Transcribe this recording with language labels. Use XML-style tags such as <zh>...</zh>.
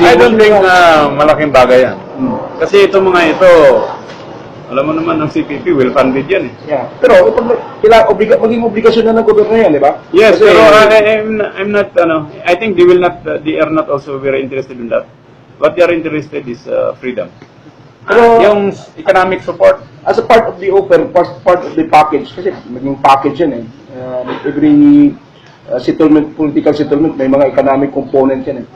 <en>I don't think</en> <tl>malaking bagay yan. Kasi itong mga ito, alam mo naman ang CPP, well-funded yan eh.</tl> <en>Yeah.</en> <tl>Pero maging obligasyon na ng gobyerno yan, di ba?</tl> <en>Yes,</en> <tl>Kasi,</tl> <en>pero I'm not, I think they are not also very interested in that. What they are interested is freedom.</en> <tl>Pero, Yung economic support,</tl> <en>as a part of the offer, part of the package,</en> <tl>kasi maging package yan eh.</tl> <en>Every settlement, political settlement,</en> <tl>may mga</tl> <en>economic component</en> <tl>yan eh.</tl>